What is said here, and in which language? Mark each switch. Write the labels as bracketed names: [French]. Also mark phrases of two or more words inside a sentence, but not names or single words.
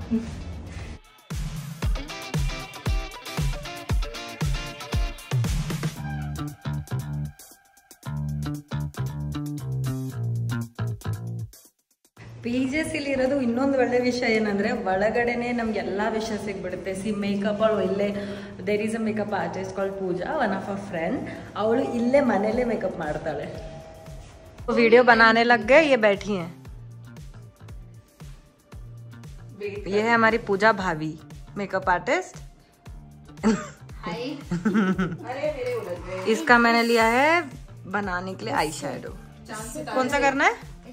[Kannada] PGC ಇರೋದು ಇನ್ನೊಂದು ಒಳ್ಳೆ ವಿಷಯ ಏನಂದರೆ ಒಳಗಡೆನೆ ನಮ್ಗೆಲ್ಲ ವಿಷಯ ಸಿಗ್ಬಿಡುತ್ತೆ. ಮೇಕಪ್ ಅವಳು ಇಲ್ಲೇ, [English] there is a makeup artist called Pooja, one of a friend. [Kannada] ಅವಳು ಇಲ್ಲೇ ಮನೇಲೇ ಮೇಕಪ್ ಮಾಡ್ತಾಳೆ. [Hindi] ವಿಡಿಯೋ बनाने लग गए, ये बैठी हैं. ये है हमारी पूजा भाभी, [English] makeup artist. [Hindi] इसका मैंने लिया है बनाने के लिए [English] eye shadow. [Hindi] कौन सा करना है?